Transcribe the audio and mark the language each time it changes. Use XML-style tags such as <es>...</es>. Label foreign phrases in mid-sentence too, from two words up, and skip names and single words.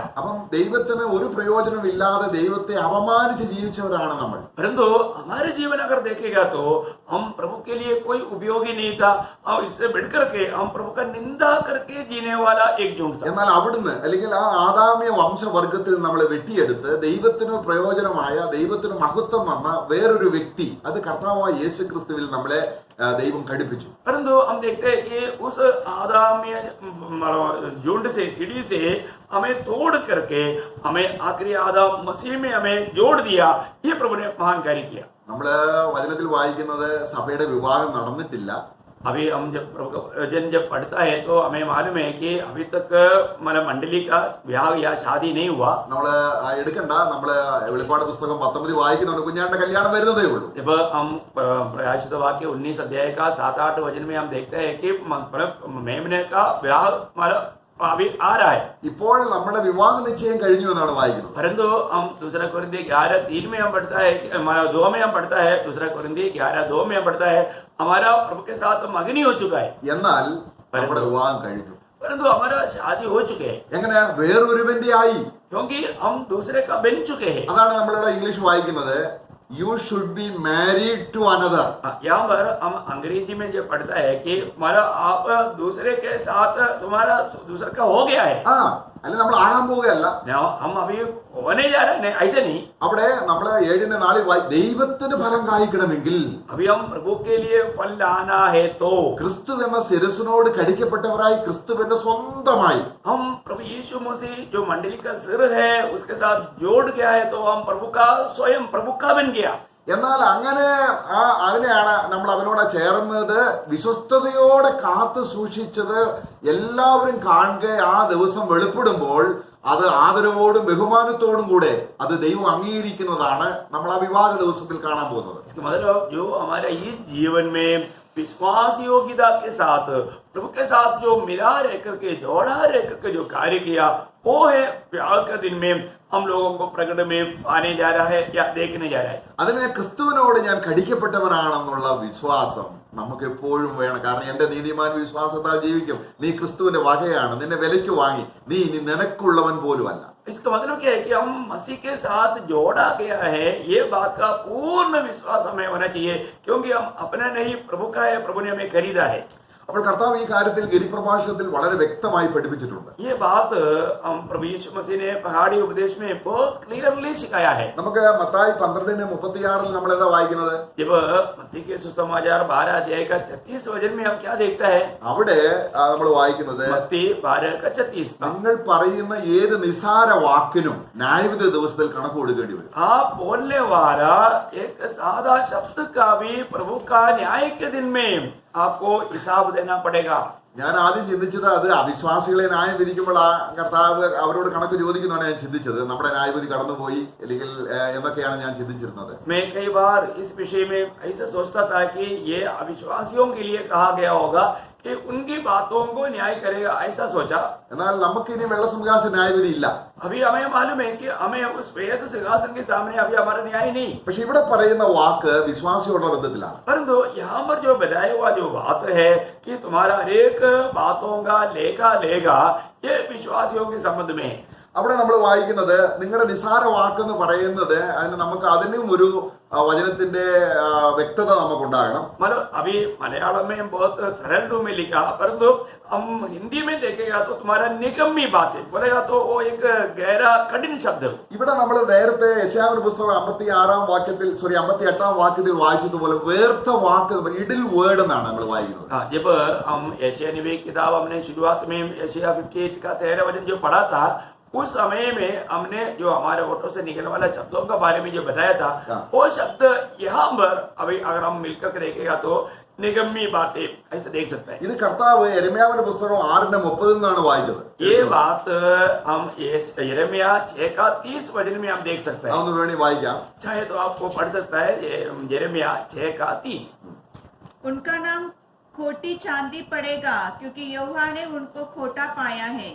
<ml>അപ്പം ദൈവത്തിന് ഒരു പ്രയോജനമില്ലാതെ ദൈവത്തെ അപമാനിച്ച് ജീവിച്ചവരാണ് നമ്മൾ.</ml> <hi>परंतु हमारे जीवन अगर देखेगा तो हम प्रभु के लिए कोई उपयोगी नहीं था, और इससे बढ़ करके हम प्रभु का निंदा करके जीने वाला एक झुंड था।</hi> <ml>എന്നാൽ അവിടുന്ന് അല്ലെങ്കിൽ ആ ആദാമ്യ വംശവർഗത്തിൽ നമ്മളെ വെട്ടിയെടുത്ത് ദൈവത്തിന് പ്രയോജനമായ, ദൈവത്തിന് മഹത്വം വന്ന വേറൊരു വ്യക്തി, അത് കർത്താവായ യേശു ക്രിസ്തുവിൽ നമ്മളെ ദൈവം ഘടിപ്പിച്ചു.</ml> <hi>परंतु हम देखते हैं कि उस आदमी झुंड से, सीढ़ी से हमें तोड़ करके हमें आखिरी आदम मसीह में हमें जोड़ दिया। ये प्रभु ने महान कार्य किया।</hi> <ml>നമ്മള് വചനത്തിൽ വായിക്കുന്നത് സഭയുടെ വിവാഹം നടന്നിട്ടില്ല.</ml> <hi>अभी हम जब पढ़ता है तो हमें मालूम है कि अभी तक मतलब मंडली का ब्याह या शादी नहीं हुआ।</hi> <ml>നമ്മള് എടുക്കണ്ട, നമ്മള് വെളിപ്പാട് പുസ്തകം 19 വായിക്കുന്നുണ്ട്, കുഞ്ഞാന്റെ കല്യാണം വരുന്നതേ ഉള്ളൂ.</ml> <hi>जब हम प्रकाशित वाक्य 19 अध्याय का 7-8 वचन में हम देखते हैं कि मेमने का ब्याह मतलब अभी आ रहा है।</hi> <ml>ഇപ്പോൾ നമ്മുടെ വിവാഹ നിശ്ചയം കഴിഞ്ഞു എന്നാണ് വായിക്കുന്നത്.</ml> <hi>परंतु हम दूसरा कोरिन्थी 11:3 में हम पढ़ता है, हमारा 2 में हम पढ़ता है, दूसरा कोरिन्थी 11:2 में हम पढ़ता है, हमारा प्रभु के साथ मगनी हो चुका है।</hi> <ml>എന്നാൽ നമ്മുടെ വിവാഹം കഴിഞ്ഞു.</ml> <hi>परंतु हमारा शादी हो चुके हैं।</hi> <ml>എങ്ങനെയാണ്? വേറൊരുവന്റെ ആയി.</ml> <hi>क्योंकि हम दूसरे का बन चुके हैं।</hi> <ml>അതാണ് നമ്മളിവിടെ ഇംഗ്ലീഷ് വായിക്കുന്നത്,</ml> <en>you should be married to another.</en> <hi>यहाँ पर हम अंग्रेजी में जो पढ़ता है कि हमारा आप दूसरे के साथ तुम्हारा दूसरे का हो गया है।</hi> <ml>അല്ല, നമ്മൾ ആകാൻ പോവുകയല്ല.</ml> <hi>हम अभी होने जा रहे हैं, ऐसे नहीं।</hi> <ml>അവിടെ നമ്മള് 7:4 ദൈവത്തിന് ഫലം കായ്ക്കണമെങ്കിൽ</ml> <hi>अभी हम प्रभु के लिए फल लाना है तो</hi> <ml>ക്രിസ്തു എന്ന ശിരസിനോട് കടിക്കപ്പെട്ടവരായി ക്രിസ്തുവിന്റെ സ്വന്തമായി</ml> <hi>हम प्रभु यीशु मसीह जो मंडली का सिर है उसके साथ जोड़ गया है, तो हम प्रभु का स्वयं प्रभु का बन गया।</hi> <ml>എന്നാൽ അങ്ങനെ അതിനെയാണ് നമ്മൾ അവനോട് ചേർന്നത്, വിശ്വസ്തയോടെ കാത്തു സൂക്ഷിച്ചത് എല്ലാവരും കാണുക. ആ ദിവസം വെളിപ്പെടുമ്പോൾ അത് ആദരവോടും ബഹുമാനത്തോടും കൂടെ അത് ദൈവം അംഗീകരിക്കുന്നതാണ് നമ്മൾ ആ വിവാഹ ദിവസത്തിൽ കാണാൻ പോകുന്നത്.</ml> <hi>इसका मतलब जो हमारे इस जीवन में विश्वास योग्यता के साथ प्रभु के साथ जो मिला रह करके, जोड़ा रह करके जो कार्य किया, वो है प्यार के दिन में हम लोगों को प्रकट में आने जा रहा है या देखने जा रहा है।</hi> <ml>അതിനെ ക്രിസ്തുവിനോട് ഞാൻ കടിക്കപ്പെട്ടവനാണെന്നുള്ള വിശ്വാസം നമുക്ക് എപ്പോഴും വേണം. കാരണം എന്റെ നീതിമാൻ വിശ്വാസത്താൽ ജീവിക്കും. നീ ക്രിസ്തുവിന്റെ വകയാണ്, നിന്നെ വിലയ്ക്ക് വാങ്ങി, നീ ഇനി നിനക്കുള്ളവൻ പോലുമല്ല.</ml> <hi>इसका मतलब क्या है कि हम मसीह के साथ जोड़ा गया है, ये बात का पूर्ण विश्वास हमें होना चाहिए, क्योंकि हम अपना नहीं प्रभु का है, प्रभु ने हमें खरीदा है।</hi> <ml>അപ്പോൾ കർത്താവ് ഈ കാര്യത്തിൽ ഗിരിപ്രഭാഷണത്തിൽ വളരെ വ്യക്തമായി പഠിപ്പിച്ചിട്ടുണ്ട്.</ml> <hi>ये बात हम प्रभु यीशु मसीह ने पहाड़ी उपदेश में बहुत क्लियरली सिखाया है।</hi> <ml>നമുക്ക് മത്തായി 12:36 നമ്മൾ എന്താ വായിക്കുന്നത്?</ml> <hi>जब मत्ती के सुसमाचार 12 अध्याय का 36 वचन में हम क्या देखता है?</hi> <ml>അവിടെ നമ്മൾ വായിക്കുന്നത്,</ml> <hi>मत्ती 12:36</hi> <ml>നിങ്ങൾ പറയുന്ന ഏത് നിസാര വാക്കിനും ന്യായവിധി ദിവസത്തിൽ കണക്ക് കൊടുക്കേണ്ടി വരും.</ml> <hi>आप बोलने वाला एक सादा शब्द का भी प्रभु का न्याय के दिन में आपको हिसाब देना पड़ेगा।</hi> <ml>ഞാൻ ആദ്യം ചിന്തിച്ചത് അത് അവിശ്വാസികളെ ന്യായം വിധിക്കുമ്പോൾ ആ കർത്താവ് അവരോട് കണക്ക് ചോദിക്കുന്നതാണ് ഞാൻ ചിന്തിച്ചത്. നമ്മുടെ ന്യായവിധി കടന്നുപോയി അല്ലെങ്കിൽ എന്നൊക്കെയാണ് ഞാൻ ചിന്തിച്ചിരുന്നത്.</ml> <hi>मैं कई बार इस विषय में ऐसा सोचता था कि ये अविश्वासियों के लिए कहा गया होगा, कि उनकी बातों को न्याय करेगा, ऐसा सोचा।</hi> <ml>എന്നാൽ നമുക്ക് ഇനി വെള്ളസിംഹാസന ന്യായവിധി ഇല്ല.</ml> <hi>अभी हमें मालूम है कि हमें उस श्वेत सिंहासन के सामने अभी हमारा न्याय नहीं।</hi> <ml>പക്ഷെ ഇവിടെ പറയുന്ന വാക്ക് വിശ്വാസിയോടുള്ള ബന്ധത്തിലാണ്.</ml> <hi>परंतु यहाँ पर जो बताया हुआ जो बात है कि तुम्हारा हर एक बातों का लेखा लेगा, ये विश्वासियों के संबंध में।</hi> <ml>അവിടെ നമ്മൾ വായിക്കുന്നത് നിങ്ങളുടെ നിസാര വാക്കെന്ന് പറയുന്നത് അതിന് നമുക്ക് അതിനും ഒരു വചനത്തിന്റെ വ്യക്തത നമുക്കുണ്ടാകണം.</ml> <hi>मतलब अभी मलयालम में बहुत सरल रूप में लिखा, परंतु हम हिंदी में देखेगा तो तुम्हारा निगम्मी बातें बोलेगा तो वो एक गहरा कठिन शब्द है।</hi> <ml>ഇവിടെ നമ്മൾ നേരത്തെ യെശയ്യാവിന്റെ പുസ്തകം 58 വാക്യത്തിൽ വായിച്ചതുപോലെ വേർത്ത വാക്ക്</ml> <en>idle word</en> <ml>എന്നാണ് നമ്മൾ വായിക്കുന്നത്.</ml> <hi>हाँ, जब हम यशायाह नबी की किताब हमने शुरुआत में यशायाह 58 का 13 वचन जो पढ़ा था, उस समय में हमने जो हमारे ओठों से निकलने वाले शब्दों के बारे में जो बताया था, वो शब्द यहाँ पर अभी अगर हम मिलकर के देखेगा तो निगम्मी बातें ऐसे देख सकते हैं।</hi> <ml>ഇത് കർത്താവ് യെരമ്യാവിന്റെ പുസ്തകം 6:30 എന്നാണ് വായിച്ചത്.</ml> <hi>ये बात हम यिर्मयाह 6:30 वचन में हम देख सकते हैं।</hi> <ml>അതൊന്ന് വേണി വായിക്കാം.</ml> <hi>चाहे तो आपको पढ़ सकता है यिर्मयाह 6:30। उनका नाम खोटी चांदी पड़ेगा, क्योंकि यहोवा ने उनको खोटा पाया है।</hi>